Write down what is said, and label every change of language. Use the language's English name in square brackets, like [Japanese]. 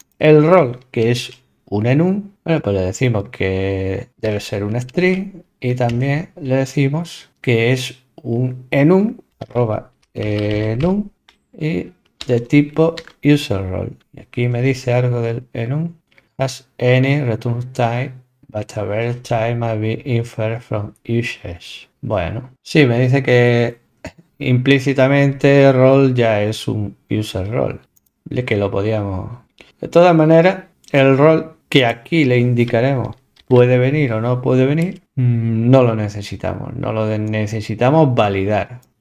[Spanish] El rol, que es un enum, bueno, pues le decimos que debe ser un string y también le decimos que es un enum, arroba enum y de tipo user role. Y aquí me dice algo del enum. [English] Has any return type, but a variable type might be inferred from usage. [Spanish] Bueno, sí, me dice que implícitamente role ya es un user role, que lo podíamos. De todas maneras, el rol que aquí le indicaremos puede venir o no puede venir, no lo necesitamos, no lo necesitamos validar.